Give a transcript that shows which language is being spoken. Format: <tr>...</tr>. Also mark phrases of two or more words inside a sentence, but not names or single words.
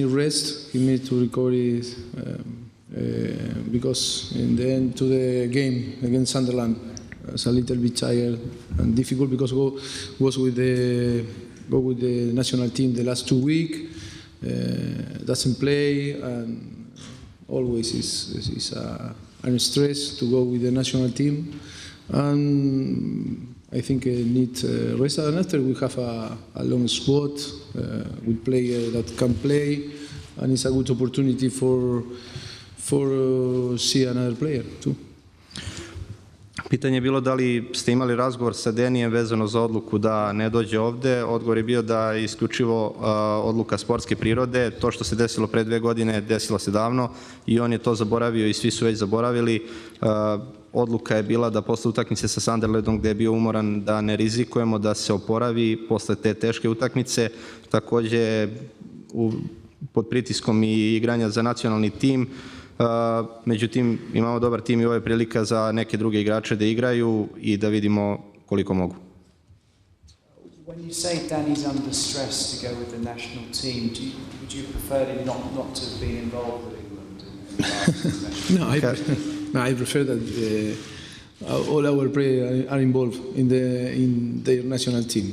<en>He need to recover because in the end to the game against Sunderland, was a little bit tired and difficult because was with the national team the last 2 weeks, doesn't play, and always is a stress to go with the national team, and I think need rest. And after we have a long squad with players that can play, and it's a good opportunity for see another player too.</en> <sr>Pitanje je bilo da li ste imali razgovor sa Denijem vezano za odluku da ne dođe ovde. Odgovor je bio da je isključivo odluka sportske prirode. To što se desilo pre 2 godine, desilo se davno i on je to zaboravio i svi su već zaboravili. Odluka je bila da posle utakmice sa Sunderlandom, gde je bio umoran, da ne rizikujemo, da se oporavi posle te teške utakmice. Takođe, pod pritiskom i igranja za nacionalni tim. Međutim, imamo dobar tim i ovo je prilika za neke druge igrače da igraju i da vidimo koliko mogu.</sr> <en>When you say Danny's under stress to go with the national team, would you prefer him not to have been involved with England? I prefer that all our players are involved in their national team.</en>